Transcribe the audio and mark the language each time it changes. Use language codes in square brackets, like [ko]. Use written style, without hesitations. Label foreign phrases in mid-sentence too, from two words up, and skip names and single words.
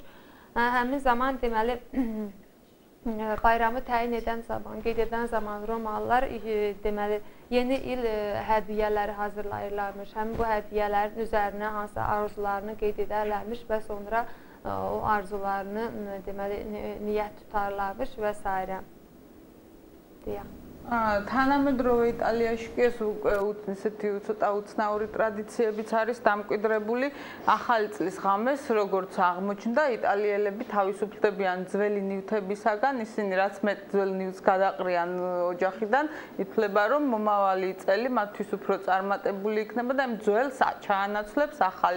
[az] Həmin zaman deməli bayramı təyin edən zaman, qeyd edən zaman Romalılar deməli yeni il hədiyyələri hazırlayırlarmış. Həmin bu hədiyyələrin üzərinə hansı arzularını qeyd edərlərmiş və sonra o arzularını deməli niyyət tutarlarmış və s. deyə. [ka] თანამედროვე იტალიაში კი ეს ისეთი ცოტა უცნაური ტრადიციებიც არის დამკვიდრებული. ახალი წლის ღამეს, როგორც აღმოჩნდა, იტალიელები თავისუფლდებიან ძველი ნივთებისაგან, ისინი რაც მეტ ძველ ნივთს გადაყრიან ოჯახიდან, ითვლება, რომ მომავალი წელი მათთვის უფრო წარმატებული იქნება და იმ ძველს ჩაანაცვლებს ახალი.